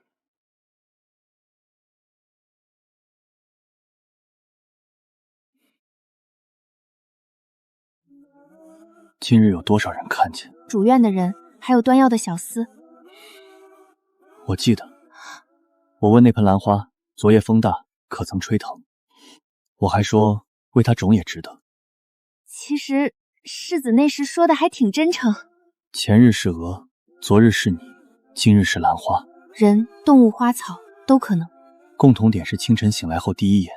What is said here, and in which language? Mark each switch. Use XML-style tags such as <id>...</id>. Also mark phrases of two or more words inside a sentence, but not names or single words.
<zh>今日有多少人看見？主院的人，還有端藥的小厮。我記得，我問那盆蘭花，昨夜風大，可曾吹疼？我還說，為他腫也值得。其實，世子那時說的還挺真誠。前日是鵝，昨日是你，今日是蘭花。人、動物、花草都可能。共同點是清晨醒來後第一眼。</zh>